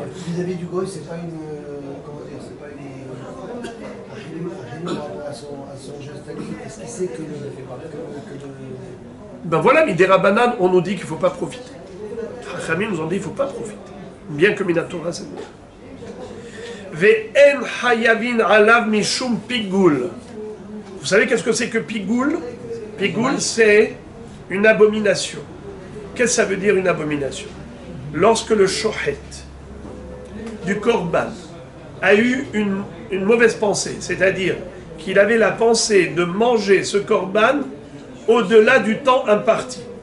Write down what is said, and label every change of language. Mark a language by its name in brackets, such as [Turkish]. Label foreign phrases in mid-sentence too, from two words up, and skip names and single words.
[French] Vis-à-vis du goy, c'est pas une... comment dire, c'est pas une... à son geste à lui. Est-ce qu'il sait que Ben voilà, miderabanan, on nous dit qu'il ne faut pas profiter. Hachamim nous ont dit qu'il ne faut pas profiter. Bien que minatora, c'est bien. [Hebrew] ואין חייבין עליו משום פיגול. [French] Vous savez qu'est-ce que c'est que pigoul? Pigoul, c'est une abomination. Qu'est-ce que ça veut dire une abomination? Lorsque le shochet du korban a eu une mauvaise pensée, c'est-à-dire qu'il avait la pensée de manger ce korban au-delà du temps imparti.